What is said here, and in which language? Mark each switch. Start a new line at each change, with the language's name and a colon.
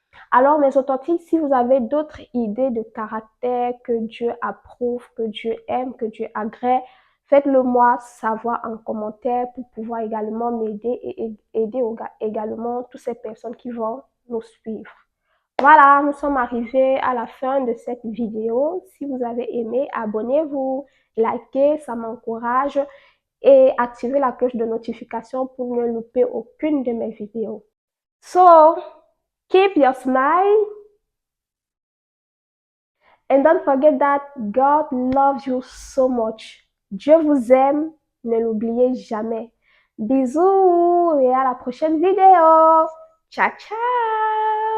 French: Alors, mes authentiques, si vous avez d'autres idées de caractère que Dieu approuve, que Dieu aime, que Dieu agrée, faites-le moi savoir en commentaire pour pouvoir également m'aider et aider également toutes ces personnes qui vont nous suivre. Voilà, nous sommes arrivés à la fin de cette vidéo. Si vous avez aimé, abonnez-vous, likez, ça m'encourage et activez la cloche de notification pour ne louper aucune de mes vidéos.
English: So, keep your smile and don't forget that God loves you so much.
French: Dieu vous aime, ne l'oubliez jamais. Bisous et à la prochaine vidéo. Ciao, ciao!